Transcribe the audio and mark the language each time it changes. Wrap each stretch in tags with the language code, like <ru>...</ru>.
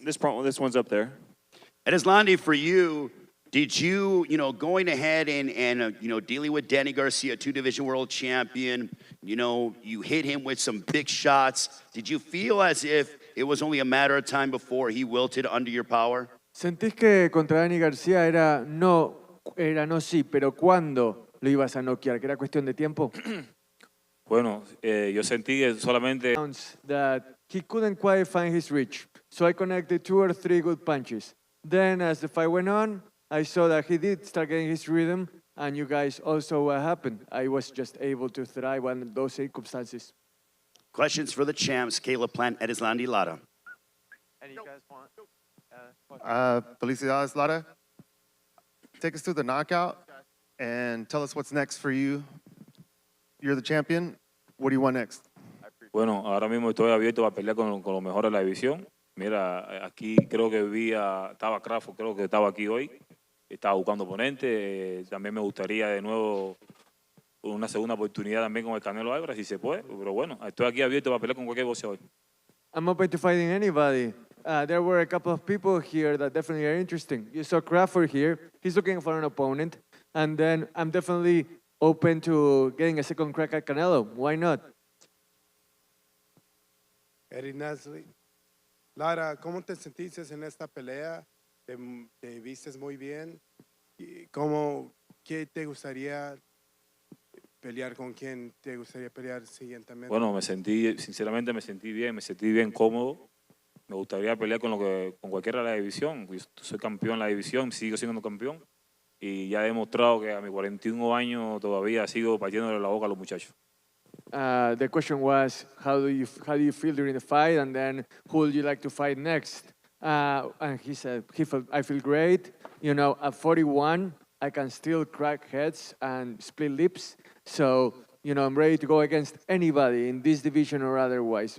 <en>This one's up there. Erislandy, for you, did you, going ahead and dealing with Danny Garcia, two-division world champion, you hit him with some big shots. Did you feel as if it was only a matter of time before he wilted under your power?</en> <es>¿Sentís que contra Dani García era no sí, pero cuándo lo ibas a noquear? ¿Que era cuestión de tiempo? Bueno, yo sentí que solamente</es> <en>That he couldn't quite find his reach. So I connected 2 or 3 good punches. Then as the fight went on, I saw that he did start getting his rhythm, and you guys also what happened. I was just able to thrive under those circumstances. Questions for the champs, Caleb Plant, Erislandy, Lara. Any you guys want?</en> <es>Felicidades, Lara.</es> <en>Take us through the knockout and tell us what's next for you. You're the champion. What do you want next?</en> <es>Bueno, ahora mismo estoy abierto a pelear con los mejores de la división. Mira, aquí creo que estaba Crawford, creo que estaba aquí hoy. Estaba buscando oponente. También me gustaría de nuevo una segunda oportunidad también con el Canelo Alvarez, si se puede. Pero bueno, estoy aquí abierto para pelear con cualquier boxeador.</es> <en>I'm open to fighting anybody. There were a couple of people here that definitely are interesting. You saw Crawford here. He's looking for an opponent. And then I'm definitely open to getting a second crack at Canelo. Why not? Erislandy.</en> <es>Lara, ¿cómo te sentiste en esta pelea? ¿Te vistes muy bien? ¿Qué te gustaría pelear? ¿Con quién te gustaría pelear siguientemente? Bueno, sinceramente me sentí bien cómodo. Me gustaría pelear con cualquiera de la división. Yo soy campeón en la división, sigo siendo campeón. Y ya he demostrado que a mis 41 años todavía sigo partiéndole la boca a los muchachos.</es> <en>The question was, how do you feel during the fight, and then who would you like to fight next? And he said, I feel great. You know, at 41, I can still crack heads and split lips. So, I'm ready to go against anybody in this division or otherwise.</en>